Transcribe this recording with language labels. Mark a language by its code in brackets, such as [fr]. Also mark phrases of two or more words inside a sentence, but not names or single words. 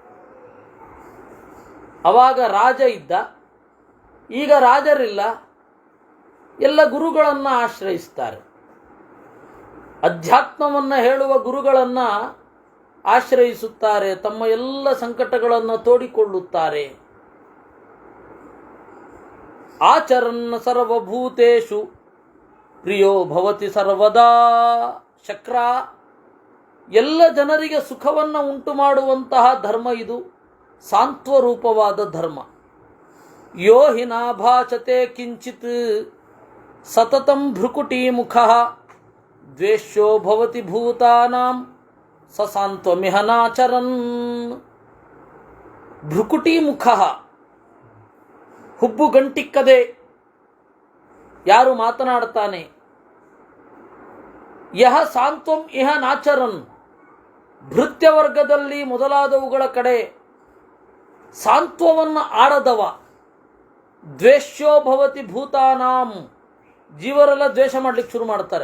[kn] ಅವಾಗ ರಾಜ ಇದ್ದ, ಈಗ ರಾಜರಿಲ್ಲ, ಎಲ್ಲ ಗುರುಗಳನ್ನು ಆಶ್ರಯಿಸ್ತಾರೆ. ಅಧ್ಯಾತ್ಮವನ್ನು ಹೇಳುವ ಗುರುಗಳನ್ನು ಆಶ್ರಯಿಸುತ್ತಾರೆ, ತಮ್ಮ ಎಲ್ಲ ಸಂಕಟಗಳನ್ನು ತೋಡಿಕೊಳ್ಳುತ್ತಾರೆ. [sa] ಆಚರನ್ ಸರ್ವಭೂತೇಷು ಪ್ರಿಯೋ ಭವತಿ ಸರ್ವದಾ. [kn] ಶಕ್ರ, ಎಲ್ಲ ಜನರಿಗೆ ಸುಖವನ್ನು ಉಂಟು ಮಾಡುವಂತಹ ಧರ್ಮ ಇದು, ಸಾಂತ್ವರೂಪವಾದ ಧರ್ಮ. [sa] ಯೋ ಹಿ ನಾಭಾಚತೆ ಕಿಂಚಿತ್ ಸತತಂ ಭ್ರುಕುಟೀಮುಖ ದ್ವೇಷ್ಯೋ ಭವತಿ ಭೂತಾನಾಂ ಸ ಸಾಂತ್ವಮಿಹ ನಾಚರನ್. [kn] ಭ್ರುಕುಟೀಮುಖ, ಹುಬ್ಬು ಗಂಟಿಕ್ಕದೆ ಯಾರು ಮಾತನಾಡ್ತಾನೆ, [sa] ಯಹ ಸಾಂತ್ವಂ ಇಹ ನಾಚರನ್, [kn] ಭೃತ್ಯವರ್ಗದಲ್ಲಿ ಮೊದಲಾದವುಗಳ ಕಡೆ ಸಾಂತ್ವವನ್ನು ಆಡದವ, [sa] ದ್ವೇಷ್ಯೋ ಭವತಿ ಭೂತಾನಾಂ, [kn] ಜೀವರೆಲ್ಲ ದ್ವೇಷ ಮಾಡಲಿಕ್ಕೆ ಶುರು ಮಾಡ್ತಾರೆ.